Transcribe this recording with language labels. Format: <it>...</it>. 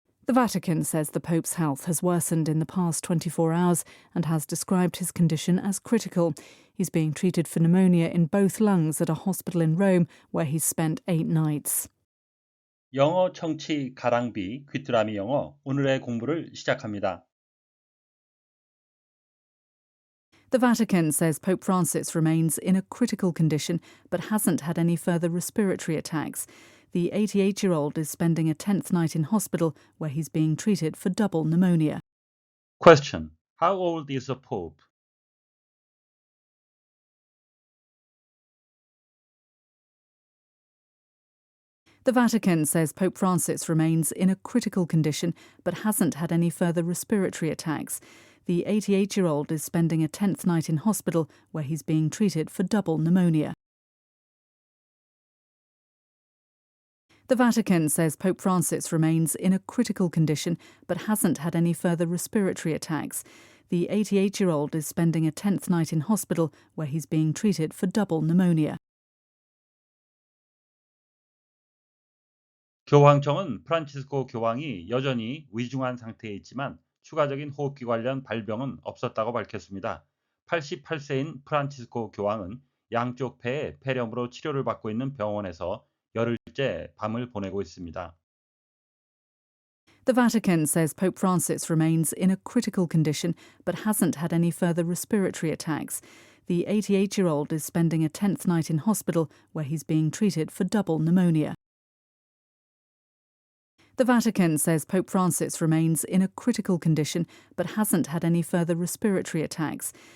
<en>The Vatican says the Pope's health has worsened in the past 24 hours and has described his condition as critical. He's being treated for pneumonia in both lungs at a hospital in Rome where he's spent 8 nights.</en> <ko>영어 청취 가랑비 귀뚜라미 영어 오늘의 공부를 시작합니다.</ko> <en>The Vatican says Pope Francis remains in a critical condition but hasn't had any further respiratory attacks. The 88-year-old is spending a 10th night in hospital where he's being treated for double pneumonia. Question: How old is the Pope? The Vatican says Pope Francis remains in a critical condition but hasn't had any further respiratory attacks. The 88-year-old is spending a 10th night in hospital where he's being treated for double pneumonia. The Vatican says Pope Francis remains in a critical condition but hasn't had any further respiratory attacks. The 88-year-old is spending a 10th night in hospital where he's being treated for double pneumonia.</en> <ko>교황청은 프란치스코 교황이 여전히 위중한 상태에 있지만 추가적인 호흡기 관련 발병은 없었다고 밝혔습니다. 88세인 프란치스코 교황은 양쪽 폐에 폐렴으로 치료를 받고 있는 병원에서 열흘째 밤을 보내고 있습니다.</ko> <en>The Vatican says Pope Francis remains in a critical condition but hasn't had any further respiratory attacks. The 88-year-old is spending a 10th night in hospital where he's being treated for double pneumonia. The Vatican says Pope Francis remains in a critical condition but hasn't had any further respiratory attacks.</en>